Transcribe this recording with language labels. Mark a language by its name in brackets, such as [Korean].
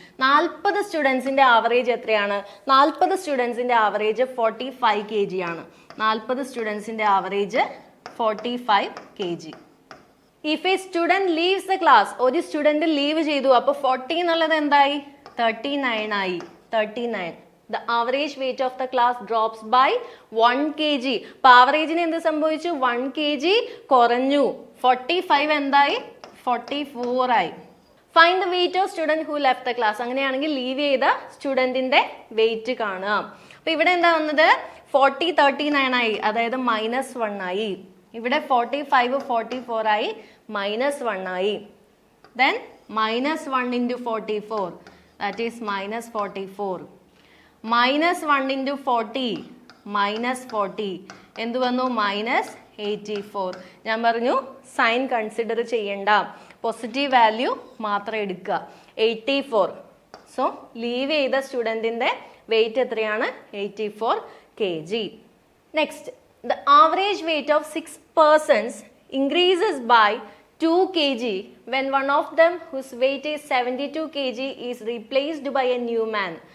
[Malayalam] 40 സ്റ്റുഡൻസിന്റെ average എത്രയാണ്? 40 സ്റ്റുഡൻസിന്റെ average 45 kg ആണ്. 40 സ്റ്റുഡൻസിന്റെ average 45 kg. [English] if a student leaves the class, [Malayalam] ഒരു student leave ചെയ്തു, അപ്പൊ 40 എന്നുള്ളത് എന്തായി? 39 ആയി. 39. [English] The average weight of the class drops by 1 kg. [Malayalam] അപ്പൊ ആവറേജിന് എന്ത് സംഭവിച്ചു? 1 kg കുറഞ്ഞു. 45 എന്തായി? 44 ആയി. [English] Find the weight of student who left the class. [Malayalam] അങ്ങനെയാണെങ്കിൽ ലീവ് ചെയ്ത സ്റ്റുഡന്റിന്റെ വെയിറ്റ് കാണുക. അപ്പൊ ഇവിടെ എന്താ വന്നത്? 40 39 ആയി, അതായത് -1 ആയി. ഇവിടെ 45 44 ആയി, -1 ആയി. [English] Then -1 into 44, that is -44. [Malayalam] -1 into 40, -40. എന്ത് വന്നു? -84. ഞാൻ പറഞ്ഞു സൈൻ കൺസിഡർ ചെയ്യണ്ട, പോസിറ്റീവ് വാല്യൂ മാത്രം എടുക്കുക. 84. സോ ലീവ് ചെയ്ത സ്റ്റുഡൻറ്റിന്റെ വെയിറ്റ് എത്രയാണ്? 84 kg. [English] Next, the average weight of 6 persons increases by 2 kg when one of them whose weight is 72 kg is replaced by a new man.